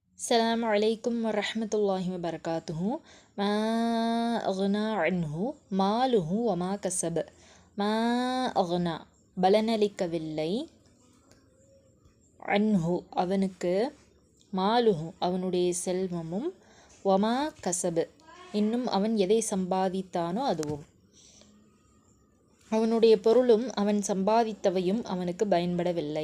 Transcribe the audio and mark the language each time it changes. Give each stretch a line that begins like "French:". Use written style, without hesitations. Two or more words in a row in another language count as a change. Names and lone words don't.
Arabic: السلام عليكم ورحمة الله وبركاته. ما أغنى عنه ماله وما كسب. ما أغنى
Tamil: பலனளிக்கவில்லை அன்ஹு அவனுக்கு மாலுஹு அவனுடைய செல்வமும்
Arabic: وما كسب
Tamil: இன்னும் அவன் எதை சம்பாதித்தானோ அதுவும். அவனுடைய பொருளும் அவன் சம்பாதித்தவையும் அவனுக்கு பயன்படவில்லை.